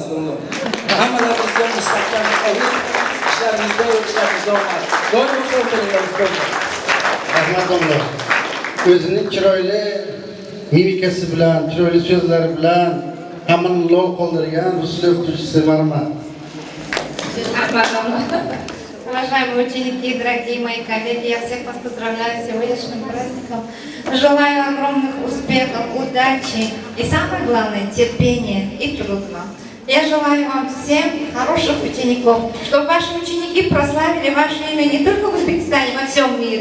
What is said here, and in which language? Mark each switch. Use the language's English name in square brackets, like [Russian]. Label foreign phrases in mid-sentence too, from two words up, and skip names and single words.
[Uzbek] Hammalarimizga mustahkam sog'lik, ishlarimizda o'qishlarimizda omad. Doim sog' bo'linglar. Rahmat domla. O'zining chiroyli mimikasi bilan, chiroyli so'zlari bilan hammani lol qoldirgan rus o'qituvchisi mana. [Russian] Уважаемые ученики, дорогие мои коллеги, я всех вас поздравляю с сегодняшним праздником. Желаю огромных успехов, удачи и самое главное терпения и труда. Я желаю вам всем хороших учеников, чтобы ваши ученики прославили ваше имя не только в Узбекистане, во всем мире.